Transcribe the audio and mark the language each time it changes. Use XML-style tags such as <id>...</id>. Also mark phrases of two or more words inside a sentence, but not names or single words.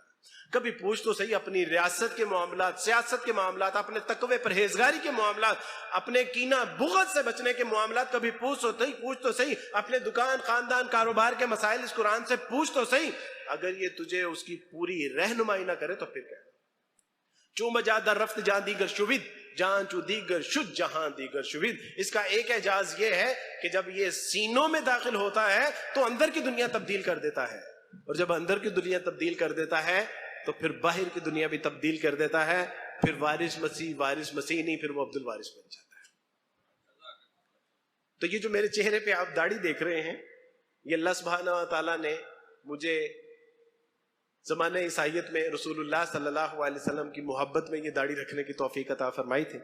<ur>کبھی پوچھ تو صحیح اپنی ریاست کے معاملات، سیاست کے معاملات، اپنے تقوی پرہیزگاری کے معاملات، اپنے کینہ بغض سے بچنے کے معاملات کبھی پوچھ تو صحیح اپنے دکان، خاندان، کاروبار کے مسائل اس قرآن سے پوچھ تو صحیح. اگر یہ تجھے اس کی پوری رہنمائی نہ کرے تو پھر کیا؟</ur> <fa>چون بجا در رفت جان دیگر شوید جان چو دیگر شد جہاں دیگر شوید.</fa> <ur>اس کا ایک اعجاز یہ ہے کہ جب یہ سینوں میں داخل ہوتا ہے تو اندر کی دنیا تبدیل کر دیتا ہے، اور جب اندر کی دنیا تبدیل کر دیتا ہے تو پھر باہر کی دنیا بھی تبدیل کر دیتا ہے. پھر وارث مسیح نہیں، پھر وہ عبد الوارث بن جاتا ہے. تو یہ جو میرے چہرے پہ آپ داڑھی دیکھ رہے ہیں، یہ اللہ سبحانہ و تعالیٰ نے مجھے زمانہ عیسائیت میں رسول اللہ صلی اللہ علیہ وسلم کی محبت میں یہ داڑھی رکھنے کی توفیق عطا فرمائی تھی.</ur>